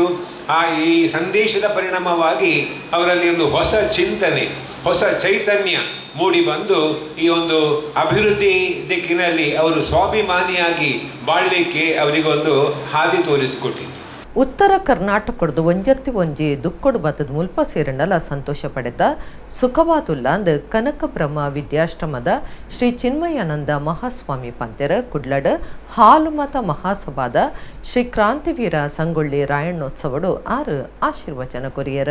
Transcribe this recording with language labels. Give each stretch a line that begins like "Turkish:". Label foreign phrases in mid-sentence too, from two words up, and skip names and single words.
Kannada: ಈ ಸಂದೇಶದ ಪರಿಣಾಮವಾಗಿ ಅವರಲ್ಲಿ ಒಂದು ಹೊಸ ಚಿಂತನೆ, ಹೊಸ ಚೈತನ್ಯ ಮೂಡಿ ಬಂದು ಈ ಒಂದು ಅಭಿವೃದ್ಧಿ ದಿಕ್ಕಿನಲ್ಲಿ ಅವರು ಸ್ವಾಭಿಮಾನಿಯಾಗಿ ಬಾಳಲಿಕ್ಕೆ ಅವರಿಗೊಂದು ಹಾದಿ ತೋರಿಸಿಕೊಟ್ಟಿತ್ತು.
Tulu: ಉತ್ತರ ಕರ್ನಾಟಕದ ಒಂಜತ್ತಿ ಒಂಜಿ ದುಕ್ಕೊಡು ಬತ್ತದ ಮುಲ್ಪ ಸೇರಣ್ಣಲ ಸಂತೋಷ ಪಡೆದ ಸುಖವಾದುಲ್ಲಾಂದ್ ಕನಕ ಬ್ರಹ್ಮ ವಿದ್ಯಾಶ್ರಮದ ಶ್ರೀ ಚಿನ್ಮಯಾನಂದ ಮಹಾಸ್ವಾಮಿ ಪಂತೆರ ಕುಡ್ಲಡ್ ಹಾಲುಮತ ಮಹಾಸಭಾದ ಶ್ರೀ ಕ್ರಾಂತಿವೀರ ಸಂಗೊಳ್ಳಿ ರಾಯಣ್ಣೋತ್ಸವಡು ಆಶೀರ್ವಚನ ಕೊರಿಯರ.